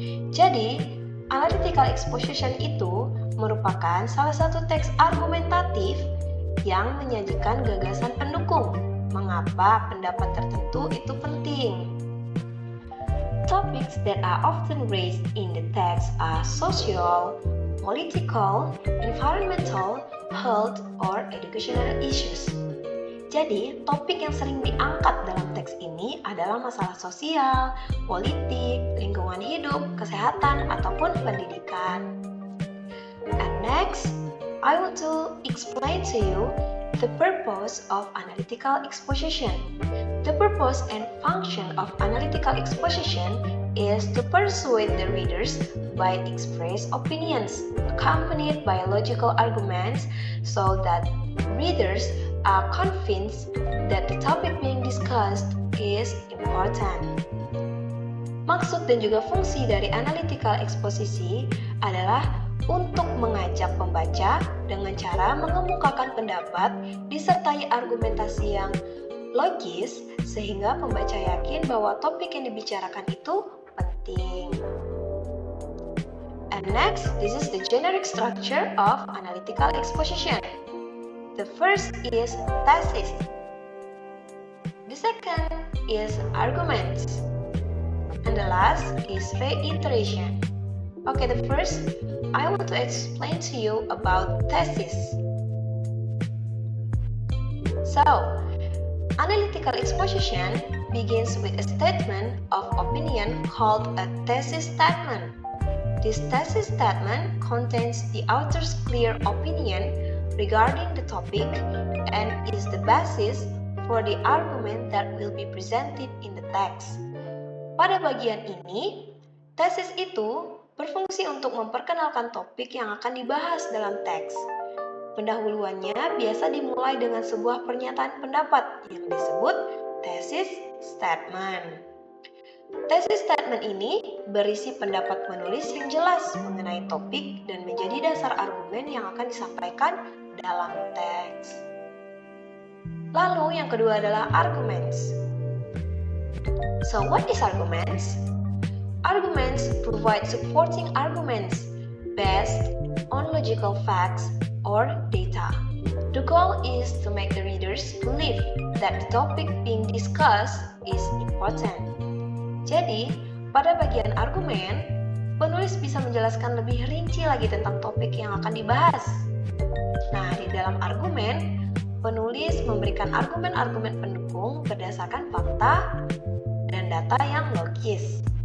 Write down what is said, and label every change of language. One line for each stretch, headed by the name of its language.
Indonesian: Jadi, analytical exposition itu merupakan salah satu teks argumentatif yang menyajikan gagasan pendukung mengapa pendapat tertentu itu penting.
English: Topics that are often raised in the text are social, political, environmental, health, or educational issues.
Indonesian: Jadi, topik yang sering diangkat dalam teks ini adalah masalah sosial, politik, lingkungan hidup, kesehatan, ataupun pendidikan.
English: And next, I want to explain to you the purpose of analytical exposition. The purpose and function of analytical exposition is to persuade the readers by express opinions accompanied by logical arguments so that readers are convinced that the topic being discussed is important.
Indonesian: Maksud dan juga fungsi dari analytical exposisi adalah untuk mengajak pembaca dengan cara mengemukakan pendapat disertai argumentasi yang logis sehingga pembaca yakin bahwa topik yang dibicarakan itu penting.
English: And next, this is the generic structure of analytical exposition. The first is thesis. The second is arguments. And the last is reiteration. Okay, the first, I want to explain to you about thesis. So, analytical exposition begins with a statement of opinion called a thesis statement. This thesis statement contains the author's clear opinion regarding the topic and is the basis for the argument that will be presented in the text.
Indonesian: Pada bagian ini, tesis itu berfungsi untuk memperkenalkan topik yang akan dibahas dalam teks. Pendahuluannya biasa dimulai dengan sebuah pernyataan pendapat yang disebut thesis statement. Thesis statement ini berisi pendapat penulis yang jelas mengenai topik dan menjadi dasar argumen yang akan disampaikan dalam teks. Lalu yang kedua adalah arguments.
English: So what is arguments? Arguments provide supporting arguments based on logical facts or data. The goal is to make the readers believe that the topic being discussed is important.
Indonesian: Jadi, pada bagian argumen, penulis bisa menjelaskan lebih rinci lagi tentang topik yang akan dibahas. Nah, di dalam argumen, penulis memberikan argumen-argumen pendukung berdasarkan fakta dan data yang logis.